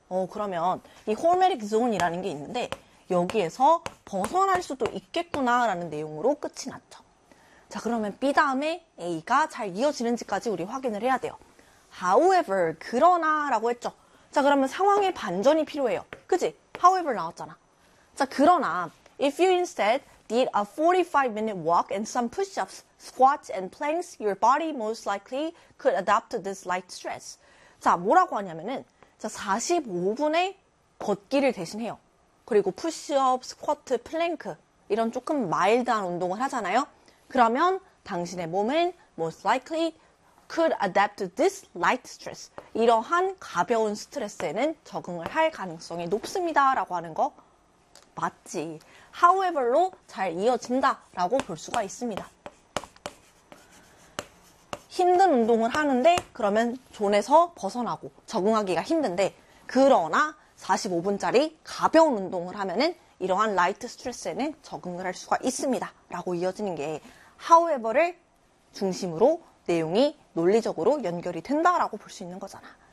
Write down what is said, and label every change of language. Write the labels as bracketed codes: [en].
[ko] 그러면 이 hormetic zone이라는 게 있는데 여기에서 벗어날 수도 있겠구나 라는 내용으로 끝이 났죠. 자, 그러면 B 다음에 A가 잘 이어지는지까지 우리 확인을 해야 돼요. However, 그러나 라고 했죠. 자, 그러면 상황의 반전이 필요해요. 그치? However 나왔잖아. 자, 그러나 [en] if you instead did a 45-minute walk and some push-ups, squats and planks, your body most likely could adapt to this light stress. [ko] 자, 뭐라고 하냐면은, 자, 45분의 걷기를 대신해요. 그리고 푸쉬업, 스쿼트, 플랭크 이런 조금 마일드한 운동을 하잖아요. 그러면 당신의 몸은 [en] most likely could adapt to this light stress. [ko] 이러한 가벼운 스트레스에는 적응을 할 가능성이 높습니다라고 하는 거 맞지. However로 잘 이어진다라고 볼 수가 있습니다. 힘든 운동을 하는데 그러면 존에서 벗어나고 적응하기가 힘든데, 그러나 45분짜리 가벼운 운동을 하면은 이러한 라이트 스트레스에는 적응을 할 수가 있습니다라고 이어지는 게 however를 중심으로 내용이 논리적으로 연결이 된다라고 볼수 있는 거잖아.